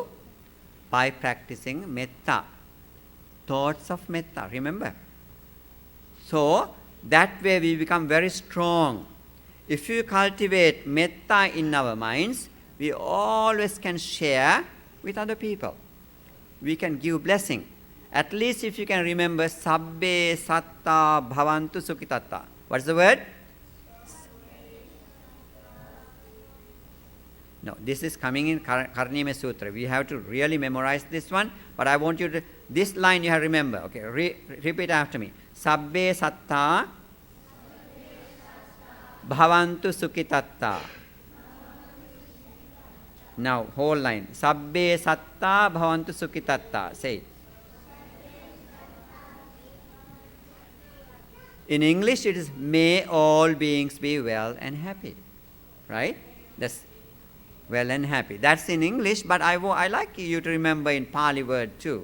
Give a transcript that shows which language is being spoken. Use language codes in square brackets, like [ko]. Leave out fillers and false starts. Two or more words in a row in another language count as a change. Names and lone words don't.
[en] By practicing metta, thoughts of metta, remember? So, that way we become very strong. If you cultivate metta in our minds, we always can share with other people. We can give blessing. At least if you can remember, [pi] sabbe satta bhavantu sukhitatta. [en] What's the word? No, this is coming in Karnima Sutra. We have to really memorize this one. But I want you to, this line you have to remember. Okay, repeat after me. [pi] Sabbe satta bhavantu sukhitatta. [en] Now, whole line. [pi] Sabbe satta bhavantu sukhitatta. [en] Say it. In English, it is, may all beings be well and happy. Right? That's well and happy. That's in English, but I like you to remember in Pali word too.